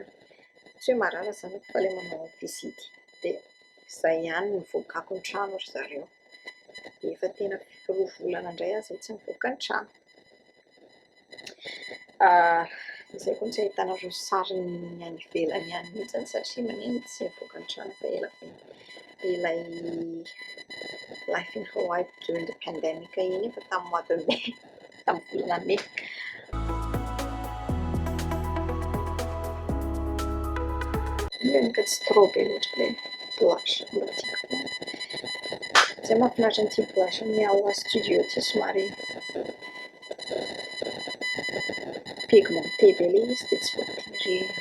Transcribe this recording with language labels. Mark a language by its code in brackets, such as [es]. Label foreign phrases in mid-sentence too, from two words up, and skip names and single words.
[mg] Tsy hoe marary zanako fa ilay manao visity dia izay ihany no nivoakako ny trano ry zareo. Dia efa tena 2 volana indray aho izay tsy nivoaka ny trano. Izay koa tsy ahitanareo sary ny any ivelany ihany mihitsy satria manino tsy nivoaka ny trano fa ela be. Ilay [en] life in Hawaii during the pandemic [mg] iny efa tamin'ny [fr] mois de mai [mg] tamin'ny volana mai. Ka tsy trop be loatra ilay plage mbola tiako. Izay mahafinaritra an'ity plage amin'ny ao studio ity somary pigmenté be ilay izy dia tsy voatery.